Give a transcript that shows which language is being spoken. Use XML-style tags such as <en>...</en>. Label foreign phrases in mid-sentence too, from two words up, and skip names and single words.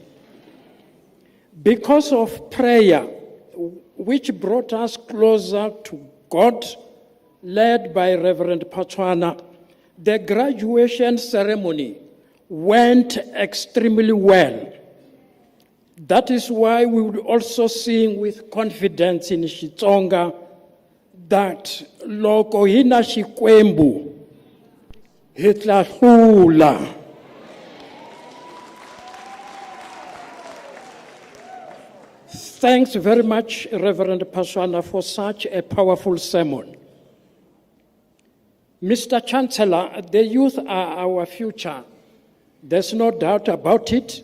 <en>Because of prayer, which brought us closer to God, led by Reverend Pachwana, the graduation ceremony went extremely well. That is why we would also sing with confidence in Xitsonga that</en> <ts>loko hina xikwembu hi tla hlula.</ts> <en>Thanks very much, Reverend Pachwana, for such a powerful sermon. Mr. Chancellor, the youth are our future. There's no doubt about it.</en>